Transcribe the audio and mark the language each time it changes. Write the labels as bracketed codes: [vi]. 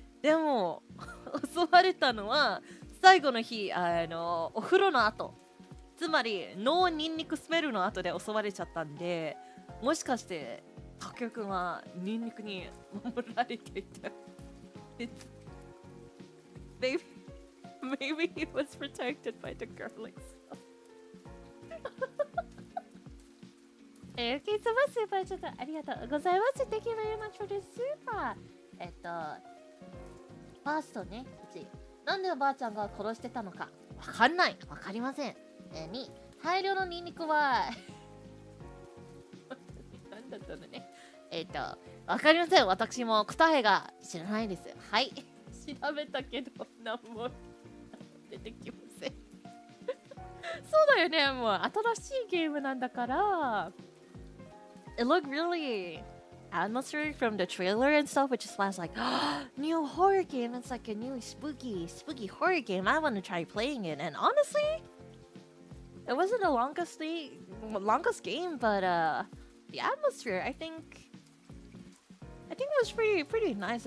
[ja] でも、襲われたのは、最後の日、お風呂の後。つまり、ノーニンニクスメルの後で襲われちゃったんで、もしかして、タクヨくんはニンニクに守られていた。 [en] Maybe he was protected by the garlic smell. [ja] Okay, そばスーパーちょっとありがとうございます。 [en] Thank you very much for the super. [ja] ファーストね、1。なんでおばあちゃんが殺してたのかわかんない。わかりません。 2、大量のニンニクはなんだったのね。わかりません。私も答えが知らないです。はい。調べたけど、なんも出てきません。そうだよね。もう新しいゲームなんだから。 [en] It looked really atmospheric from the trailer and stuff, which is why I was like, new horror game. It's like a new spooky horror game. I want to try playing it. And honestly, it wasn't the longest game, but the atmosphere, I think it was pretty nice.